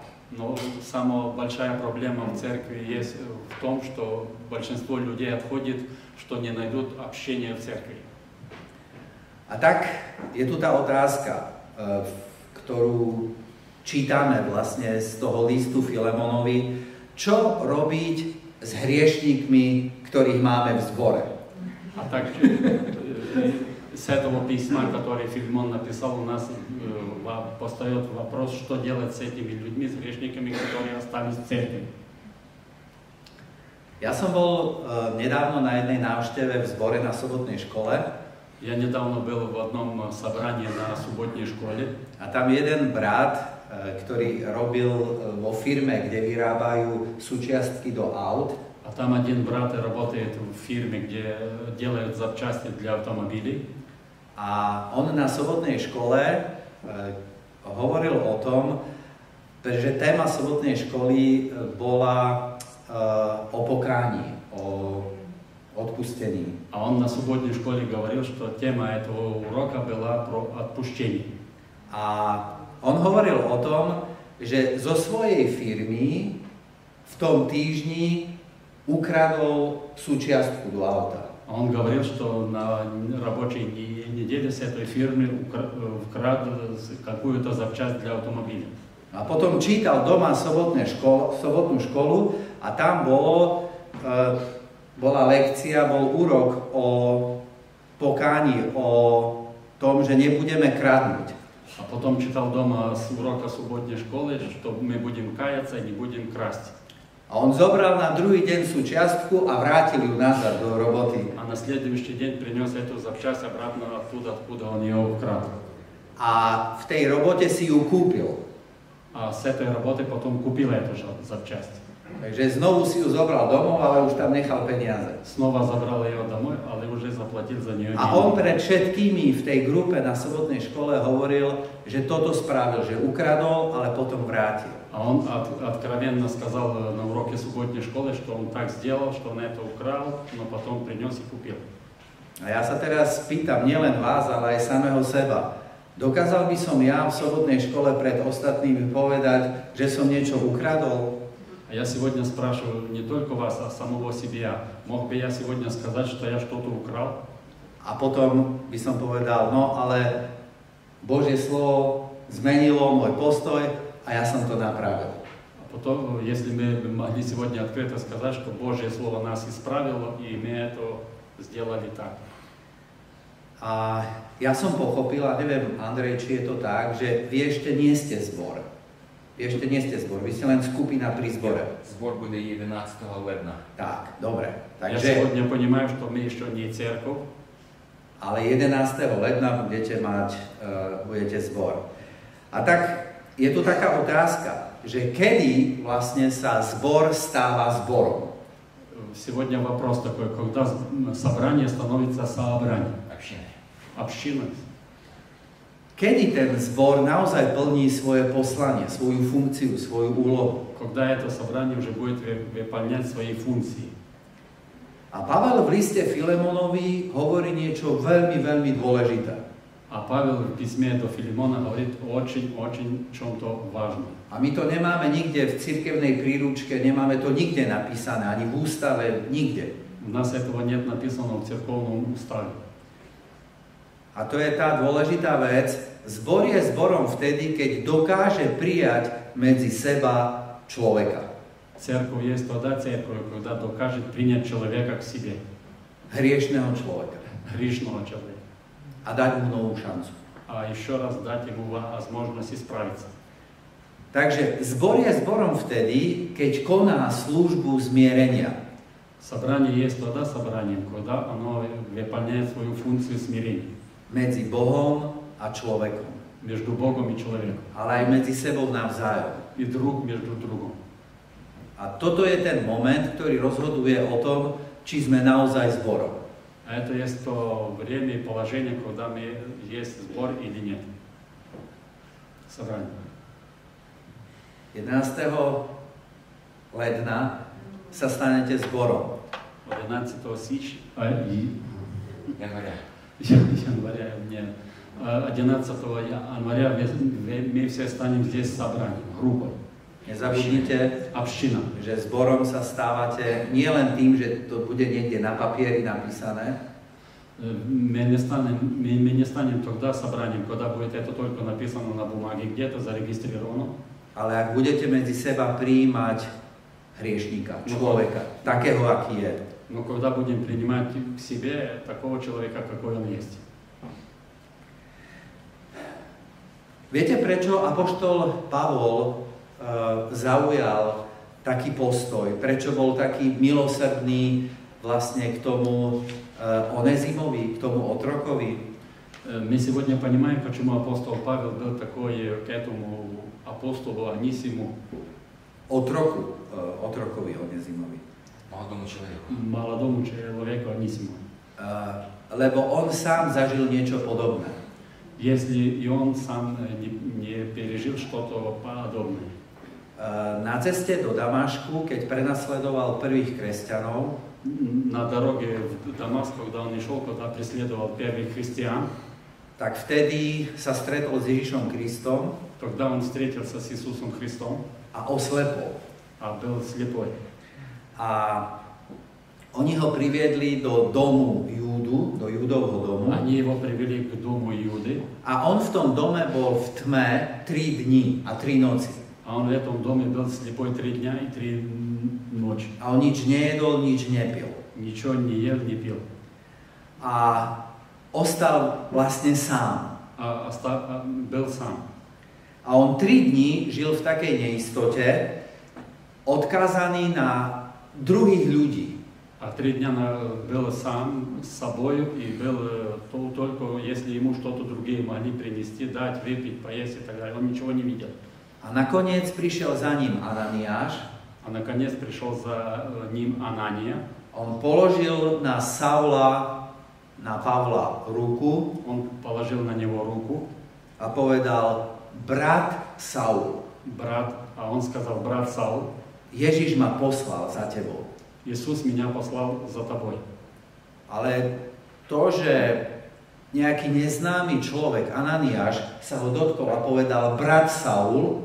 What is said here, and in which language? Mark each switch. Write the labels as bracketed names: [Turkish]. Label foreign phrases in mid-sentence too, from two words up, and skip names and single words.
[Russian] Но самая большая проблема в церкви есть в том, что большинство людей отходит, что не найдут общения в церкви. [Slovak] A tak je tu tá otázka, ktorú čítame vlastne z toho listu Filemonovi, čo robiť s hriešníkmi, ktorých máme v zbore. [Russian] А так с этого письма, которое Филимон написал, у нас постает вопрос, что делать с этими людьми, с грешниками, которые остались в церкви. [Slovak] Ja som bol nedávno na jednej návšteve v zbore na sobotnej škole. [Russian] Я недавно был в одном собрании на субботней школе. [Slovak] A tam jeden brat, ktorý robil vo firme, kde vyrábajú súčiastky do aut. [Russian] А там один брат работает в фирме, где делают запчасти для автомобилей. [Slovak] A on na sobotnej škole hovoril o tom, že téma sobotnej školy bola o pokání, o odpustení. [Russian] А он на субботней школе говорил, что тема этого урока была про отпущение. [Slovak] A on hovoril o tom, že zo svojej firmy v tom týždni ukradol súčiastku do auta. [Russian] А он говорил, что на рабочей неделе с этой фирмы украл какую-то запчасть для автомобиля. [Slovak] A potom čítal doma sobotnú školu a tam bola lekcia, bol úrok o pokáni, o tom, že nebudeme kradnúť. [Russian] А потом читал дома с урока субботней школы, что мы будем каяться и не будем красть. [Slovak] A on zobral na druhý deň súčiastku a vrátil ju nazad do roboty. [Russian] А на следующий день принес эту запчасть обратно оттуда, откуда он ее украл. [Slovak] A v tej robote si ju kúpil. [Russian] А с этой работы потом купил эту же запчасть. [Slovak] Takže znovu si ju zobral domov, ale už tam nechal peniaze. [Russian] Снова забрал ее домой, ale уже заплатил за нее [Slovak] A on pred všetkými v tej grupe na sobotnej škole hovoril, že toto spravil, že ukradol, ale potom vrátil. [Russian] А он откровенно сказал на уроке субботней школы, что он так сделал, что он это украл, но потом принес и купил. [Slovak] A ja sa teraz pýtam nielen vás, ale aj samého seba. Dokázal by som ja v sobotnej škole pred ostatnými povedať, že som niečo ukradol? [Russian] А я сегодня спрашиваю не только вас, а самого себя. Мог бы я сегодня сказать, что я что-то украл? [Slovak] A potom by som povedal, no ale Božie slovo zmenilo môj postoj a ja som to napravil. [Russian] А потом, если мы могли сегодня открыто сказать, что Божье Слово нас исправило, и мы это сделали так. [Slovak] A ja som pochopil, a neviem, Andrej, či je to tak, že vy ešte nie ste zbor. Vy ešte nie ste zbor, vy ste len skupina pri zbore. [Ukrainian] Сбор буде 11 липня. [Slovak] Tak, dobre. [Russian] Я [Slovak] Takže, [Russian] сегодня понимаю, что мы еще не церковь, [Slovak] ale 11. ledna budete zbor. A tak je tu taká otázka. že kedy vlastne sa zbor stáva zborom. [Russian] Сегодня вопрос такой, когда собрание становится собранием, общиной. [Slovak] Kedy ten zbor naozaj plní svoje poslanie, svoju funkciu, svoju úlohu. [Russian] Когда это собрание уже будет выполнять свои функции. [Slovak] A Pavel v liste Filemonovi hovorí niečo veľmi, veľmi dôležité. [Russian] А Павел в письме до Филимона говорит очень чем-то важном. [Slovak] A my to nemáme nikde v cirkevnej príručke, nemáme to nikde napísané, ani v ústave, nikde. [Russian] У нас этого нет написано в церковном уставе. [Slovak] A to je tá dôležitá vec. Zbor je zborom vtedy, keď dokáže prijať medzi seba človeka. [Russian] Церковь есть тогда церковь, когда докажет принять человека к себе. [Slovak] Hriešného človeka. [Russian] Грешного человека. [Slovak] A dať mu novú šancu. [Russian] А еще раз дать ему возможность исправиться. [Slovak] Takže zbor je zborom vtedy, keď koná službu zmierenia. [Russian] Собрание есть тогда собранием, когда оно выполняет свою функцию смирения. [Slovak] Medzi Bohom a človekom. [Russian] Между Богом и человеком. [Slovak] Ale aj medzi sebou navzájom. [Russian] И друг между другом. [Slovak] A toto je ten moment, ktorý rozhoduje o tom, či sme naozaj zborom. [Russian] А это есть то время и положение, когда мы есть сбор или нет. Собрание. [Slovak] 11. ledna sa stanete zborom. [Russian] 11 января, нет, 11 января мы все станем здесь собранием, группой. [Slovak] Nezabudnite, [Russian] Община. [Slovak] že zborom sa stávate nie len tým, že to bude niekde na papieri napísané, [Russian] Мы не станем тогда собранием, когда будет это только написано на бумаге, где-то зарегистрировано. [Slovak] ale ak budete medzi seba prijímať hriešníka, človeka, takého, aký je. [Russian] Но когда будем принимать к себе такого человека, какой он есть. [Slovak] Viete, prečo apoštol Pavol zaujal taký postoj? Prečo bol taký milosrdný vlastne k tomu Onezimovi, k tomu otrokovi? [Russian] Мы сегодня понимаем, почему апостол Павел был такой к этому апостолу Анисиму. [Slovak] Otrokovi Onezimovi. [Russian] Молодому человеку Анисиму. [Slovak] Lebo on sám zažil niečo podobné. [Russian] Если и он сам не пережил что-то подобное. [Slovak] Na ceste do Damašku, keď prenasledoval prvých kresťanov, [Russian] На дороге в Дамаск, когда он шел, когда преследовал первых христиан, [Slovak] tak vtedy sa stretol s Ježišom Kristom [Russian] тогда он встретился с Иисусом Христом, [Slovak] a oslepol. [Russian] а был слепой. [Slovak] A oni ho priviedli do domu Júdu, do Júdovho domu. [Russian] Они его привели к дому Иуды, [Slovak] A on v tom dome bol v tme 3 dni a 3 noci. [Russian] а он в этом доме был слепой 3 дня и 3 ночи. [Slovak] A on nič nejedol, nič nepil. [Russian] Ничего не ел, не пил. [Slovak] A ostal vlastne sám. [Russian] Был сам. [Slovak] A on 3 dni žil v takej neistote, odkázaný na druhých ľudí. [Russian] А 3 дня был сам с собой и был только если ему что-то другие могли принести, дать, выпить, поесть и так далее. Он ничего не видел. [Slovak] A nakoniec prišiel za ním Ananiáš. [Russian] А наконец пришел за ним Анания. [Slovak] On položil na Pavla ruku [Russian] Он положил на него руку. [Slovak] a povedal: brat Saul, [Russian] Брат, а он сказал: брат Саул, [Slovak] Ježiš ma poslal za tebou. [Russian] Иисус меня послал за тобой. [Slovak] Ale to, že nejaký neznámy človek, Ananiáš, sa ho dotkol a povedal: brat Saul,